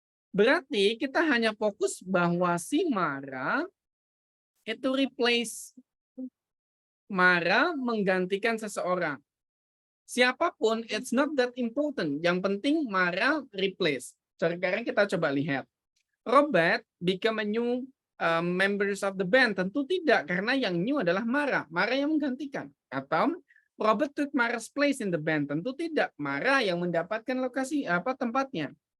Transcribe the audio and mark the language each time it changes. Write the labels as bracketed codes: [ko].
[id] Berarti kita hanya fokus bahwa si Mara itu replace. Mara menggantikan seseorang. Siapapun, [en] it's not that important. [id] Yang penting Mara replace. Sekarang kita coba lihat. [en] Robert become a new members of the band. [id] Tentu tidak, karena yang new adalah Mara. Mara yang menggantikan. [en] Atau Robert took Mara's place in the band. [id] Tentu tidak. Mara yang mendapatkan lokasi tempatnya.